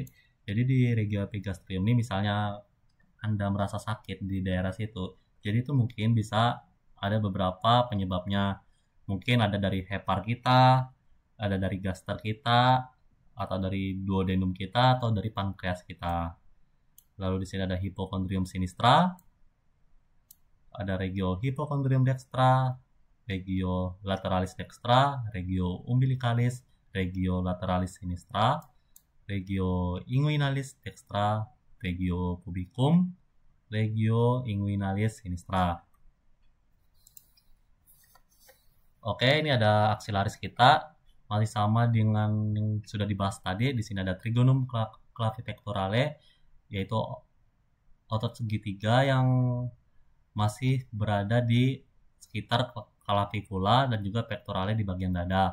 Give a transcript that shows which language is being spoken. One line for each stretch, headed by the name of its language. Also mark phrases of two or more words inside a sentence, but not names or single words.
Indonesian: Jadi di
Latin: regio epigastrium
Indonesian: ini misalnya Anda merasa sakit di daerah situ, jadi itu mungkin bisa ada beberapa penyebabnya. Mungkin ada dari hepar kita, ada dari gaster kita, atau dari duodenum kita, atau dari pankreas kita. Lalu di sini ada
Latin: hipokondrium sinistra, ada regio hipokondrium dextra, regio lateralis dextra, regio umbilicalis, regio lateralis sinistra, regio inguinalis dextra, regio pubicum, regio inguinalis sinistra.
Indonesian: Oke, ini ada aksilaris kita, masih sama dengan yang sudah dibahas tadi. Di sini ada
Latin: trigonum clavipectorale,
Indonesian: yaitu otot segitiga yang masih berada di sekitar clavicula dan juga pectorale di bagian dada.